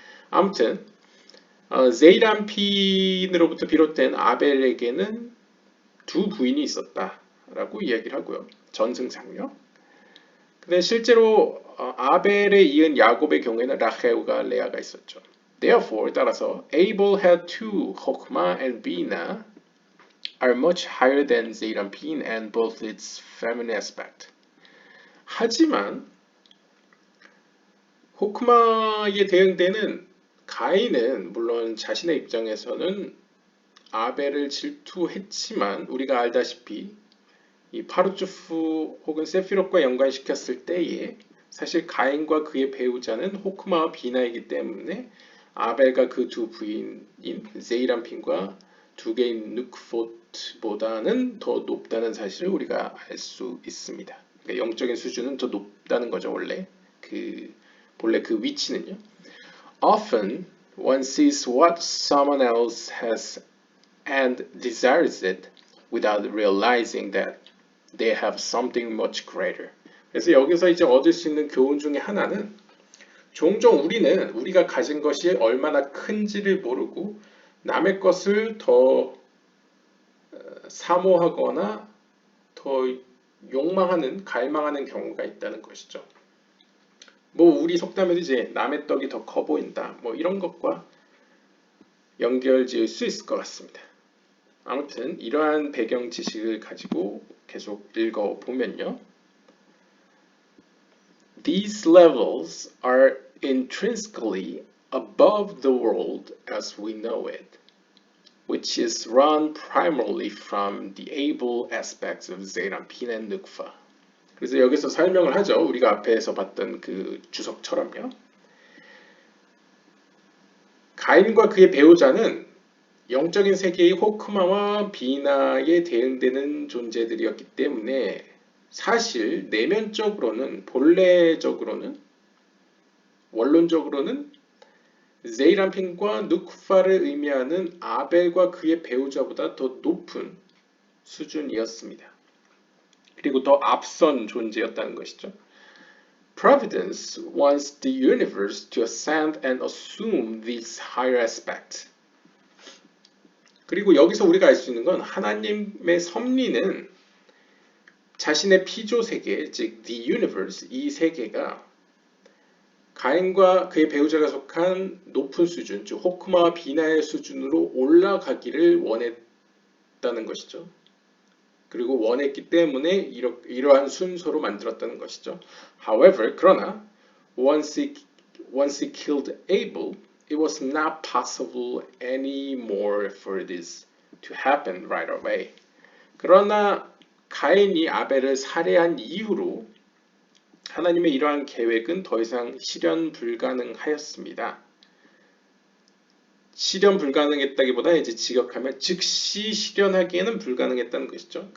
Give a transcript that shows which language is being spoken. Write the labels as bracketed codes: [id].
[ko] 아무튼 제이람핀으로부터 비롯된 아벨에게는 두 부인이 있었다라고 이야기를 하고요. 전승상요. 근데 실제로 아벨에 이은 야곱의 경우에는 라헬과 레아가 있었죠. [en] Therefore, [ko] 따라서 [en] Abel had two, Hokmah and Bina, are much higher than Zeirampin and both its feminine aspect. [ko] 하지만 호크마에 대응되는 가인은 물론 자신의 입장에서는 아벨을 질투했지만 우리가 알다시피 이 파루츠프 혹은 세피롯과 연관시켰을 때에 사실 가인과 그의 배우자는 호크마와 비나이기 때문에 아벨과 그 두 부인인 제이람핀과 두 개인 누크포트보다는 더 높다는 사실을 우리가 알 수 있습니다. 그러니까 영적인 수준은 더 높다는 거죠. 원래 그 위치는요. [en] Often one sees what someone else has and desires it without realizing that they have something much greater. [ko] 그래서 여기서 이제 얻을 수 있는 교훈 중에 하나는 종종 우리는 우리가 가진 것이 얼마나 큰지를 모르고 남의 것을 더 사모하거나 더 욕망하는, 갈망하는 경우가 있다는 것이죠. 뭐 우리 속담에도 이제 남의 떡이 더 커 보인다. 뭐 이런 것과 연결 지을 수 있을 것 같습니다. 아무튼 이러한 배경 지식을 가지고 계속 읽어보면요. [en] These levels are intrinsically above the world as we know it, which is run primarily from the able aspects of Zeirampin and Nukva. [ko] 그래서 여기서 설명을 하죠. 우리가 앞에서 봤던 그 주석처럼요. 가인과 그의 배우자는 영적인 세계의 호크마와 비나에 대응되는 존재들이었기 때문에 사실 내면적으로는 본래적으로는 원론적으로는 제이람핀과 누크파를 의미하는 아벨과 그의 배우자보다 더 높은 수준이었습니다. 그리고 더 앞선 존재였다는 것이죠. [en] Providence wants the universe to ascend and assume these higher aspects. [ko] 그리고 여기서 우리가 알 수 있는 건 하나님의 섭리는 자신의 피조 세계, 즉 [en] the universe, [ko] 이 세계가 가인과 그의 배우자가 속한 높은 수준, 즉 호크마와 비나의 수준으로 올라가기를 원했다는 것이죠. 그리고 원했기 때문에 이러한 순서로 만들었다는 것이죠. [en] However, [ko] 그러나 [en] once he killed Abel, it was not possible anymore for this to happen right away. [ko] 그러나 가인이 아벨을 살해한 이후로 하나님의 이러한 계획은 더 이상 실현 불가능하였습니다. 실현 불가능했다기보다 이제 직역하면 즉시 실현하기에는 불가능했다는 것이죠.